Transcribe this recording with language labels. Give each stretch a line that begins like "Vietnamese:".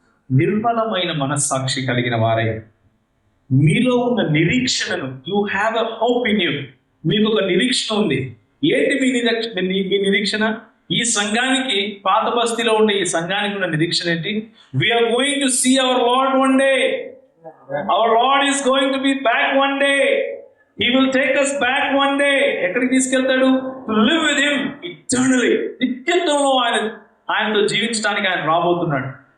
Telugu: నిర్మలమైన మనస్సాక్షి కలిగిన వారై మీలో ఉన్న నిరీక్షణను,
English: you have a hope in you,
Telugu: మీకు ఒక నిరీక్షణ ఉంది. ఏంటి మీ నిరీక్షణ? ఈ సంఘానికి, పాత బస్తీలో ఉండే ఈ సంఘానికి ఉన్న నిరీక్షణ ఏంటి?
English: We are going to see our Lord one day. Our Lord is going to be back one day. He will take us back one day.
Telugu: ఎక్కడికి తీసుకెళ్తాడు?
English: To live with him eternally.
Telugu: నిత్యత్వంలో ఆయనతో జీవించడానికి ఆయన రాబోతున్నాడు.